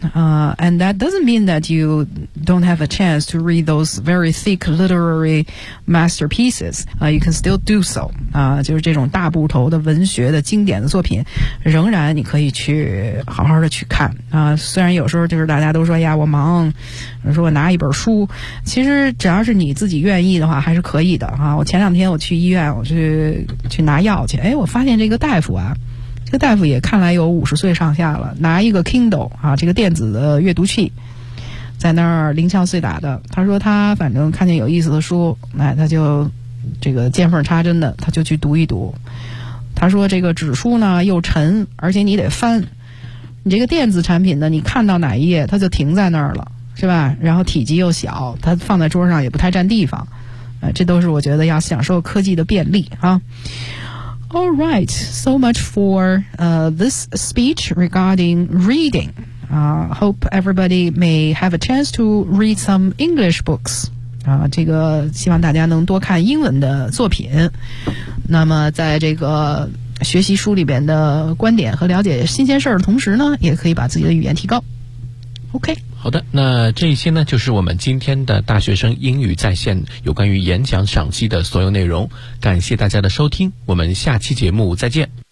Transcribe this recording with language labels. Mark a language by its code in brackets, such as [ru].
[en] And that doesn't mean that you don't have a chance to read those very thick literary masterpieces. You can still do so. [zh] 就是这种大部头的文学的经典的作品仍然你可以去好好的去看。虽然有时候就是大家都说呀我忙说我拿一本书。其实只要是你自己愿意的话还是可以的。我前两天我去医院我去拿药去我发现这个大夫这个大夫也看来有50岁上下了拿一个 Kindle 这个电子的阅读器在那儿零敲碎打的他说他反正看见有意思的书他就这个见缝插针的他就去读一读他说这个纸书呢又沉而且你得翻你这个电子产品呢你看到哪一页它就停在那儿了是吧然后体积又小它放在桌上也不太占地方这都是我觉得要享受科技的便利啊。 [en] All right, so much for this speech regarding reading. Hope everybody may have a chance to read some English books. [zh] 这个希望大家能多看英文的作品。那么在这个学习书里边的观点和了解新鲜事儿的同时呢，也可以把自己的语言提高。 [en] OK。 [zh] 好的，那这些呢就是我们今天的大学生英语在线有关于演讲赏析的所有内容，感谢大家的收听，我们下期节目再见。